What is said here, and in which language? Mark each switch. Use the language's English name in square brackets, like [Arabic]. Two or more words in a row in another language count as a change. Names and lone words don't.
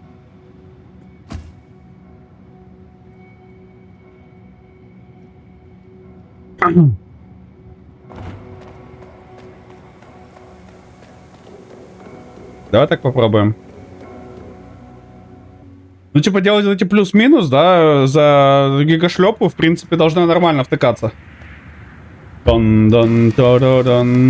[Russian] Давай так попробуем. Ну, типа, делать эти плюс-минус, да, за гигашлепу, в принципе, должна нормально втыкаться. Дон-дон-то-до-дон.